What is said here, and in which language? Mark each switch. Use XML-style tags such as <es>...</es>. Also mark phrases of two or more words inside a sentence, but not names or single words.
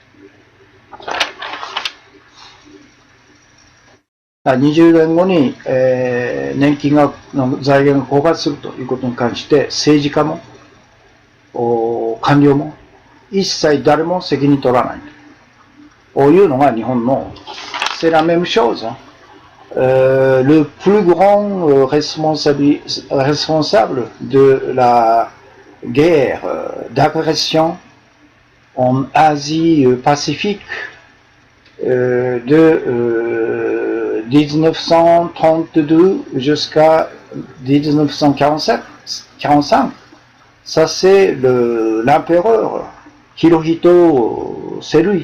<ja>20 年後に、年金が財源が枯渇するということに関して政治家も官僚も一切誰も責任取らないというのが日本の</ja> <fr>c'est la même chose. Le plus grand responsable de la guerre d'agression en Asie-Pacifique de 1932 jusqu'à 1945, ça c'est l'empereur Hirohito, c'est lui.</fr>